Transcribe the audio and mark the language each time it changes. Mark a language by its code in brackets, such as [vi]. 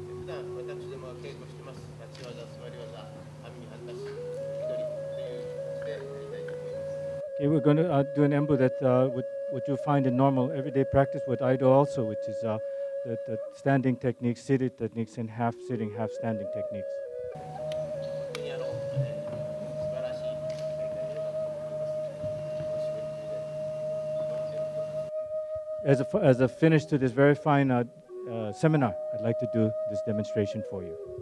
[ja] 普段私どもは稽古してます立ち技、座り技、網に半出し、引き取りという形でやりたいと思います。 [en] Okay, we're going to do an embu that what you find in normal everyday practice with Aido also, which is the standing techniques, seated techniques, and half sitting, half standing techniques. [ja] 本当に素晴らしい大会になったと思います。締めくくりで [en] As a finish to this very fine seminar, I'd like to do this demonstration for you.